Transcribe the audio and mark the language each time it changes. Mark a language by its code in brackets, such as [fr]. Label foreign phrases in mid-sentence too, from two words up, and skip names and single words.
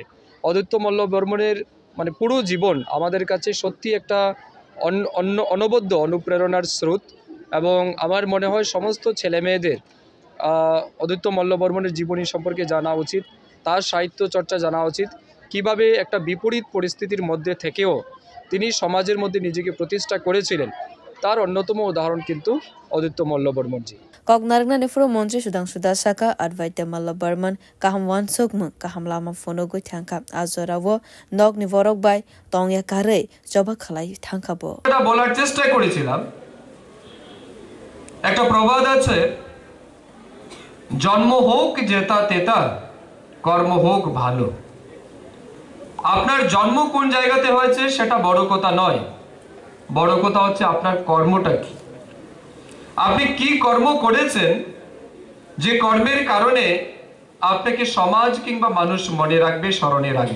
[bn] অদ্বৈত মল্ল বর্মনের পুরো জীবন আমাদের কাছে সত্যি একটা অনবদ্য অনুপ্রেরণার স্রোত এবং আমার মনে হয় সমস্ত ছেলেমেয়েদের অদ্বৈত মল্ল বর্মনের জীবনী সম্পর্কে জানা উচিত, তার সাহিত্য চর্চা জানা উচিত, কিভাবে একটা বিপরীত পরিস্থিতির মধ্যে থেকেও তিনি সমাজের মধ্যে নিজেকে প্রতিষ্ঠা করেছিলেন তার অন্যতম উদাহরণ কিন্তু অদ্বৈত মল্ল বর্মনজি। [trp] Kognarakna nefro মন্ত্রী সুধাংশু দাস সাকা Advaita Malla Verma kaham wansukmu kaham lama fonogoi thangka azorawo nog nivorok bai tongya kare joba khalai thangkabo। [bn] এটা বলার চেষ্টা করেছিলাম, একটা প্রবাদ আছে, জন্ম হোক জেতা তেতা কর্ম হোক ভালো। আপনার জন্ম কোন জায়গাতে হয়েছে সেটা বড় কথা নয়, বড় কথা হচ্ছে আপনার কর্মটা কি, আপনি কি কর্ম করেছেন যে কর্মের কারণে আপনাকে সমাজ কিংবা মানুষ মনে রাখবে, স্মরণে রাখবে।